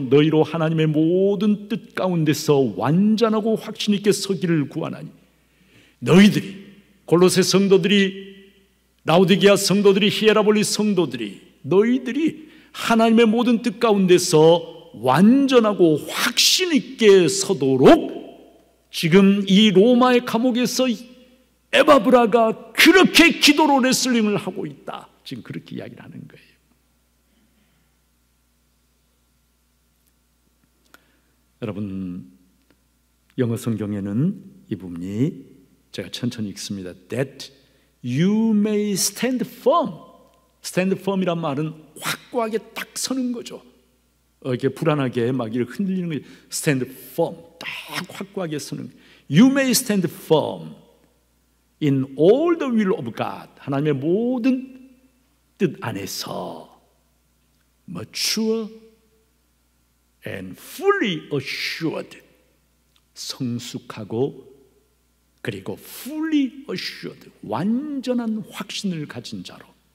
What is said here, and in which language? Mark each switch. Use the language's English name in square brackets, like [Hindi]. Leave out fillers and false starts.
[Korean] 너희로 하나님의 모든 뜻 가운데서 완전하고 확신 있게 서기를 구하나니 너희들이 골로새 성도들이 라우디게아 성도들이 히에라볼리 성도들이 너희들이 하나님의 모든 뜻 가운데서 완전하고 확신 있게 서도록 지금 이 로마의 감옥에서 에바브라가 그렇게 기도로 레슬링을 하고 있다. 지금 그렇게 이야기를 하는 거예요. 여러분 영어 성경에는 이 부분이 제가 천천히 읽습니다. [English] That you may stand firm. stand firm이란 [Korean] 말은 확고하게 딱 서는 거죠. 이렇게 불안하게 막 이렇게 흔들리는 거예요. [English] stand firm, [Korean] 딱 확고하게 서는 거예요. [English] You may stand firm in all the will of God. [Korean] 하나님의 모든 뜻 안에서 [English] mature and fully assured, [Korean] 성숙하고 그리고 [English] fully assured, [Korean] 완전한 확신을 가진 자로.